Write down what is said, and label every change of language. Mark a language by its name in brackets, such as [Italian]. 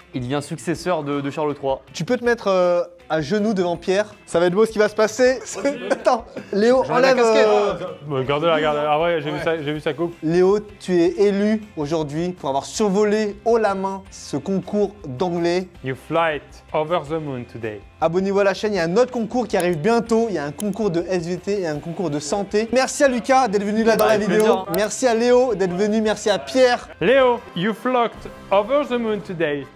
[French] Il devient successeur de Charles III. Tu peux te mettre à genoux devant Pierre. Ça va être beau ce qui va se passer. Attends, Léo, enlève... Regardez-la, regardez-la. Ah ouais, j'ai vu sa coupe. Léo, tu es élu aujourd'hui pour avoir survolé haut la main ce concours d'anglais. [English] You fly it over the moon today. [French] Abonnez-vous à la chaîne, il y a un autre concours qui arrive bientôt. Il y a un concours de SVT et un concours de santé. Merci à Lucas d'être venu là dans la vidéo. plaisir. Merci à Léo d'être venu. Merci à Pierre. [English] Léo, you flocked over the moon today.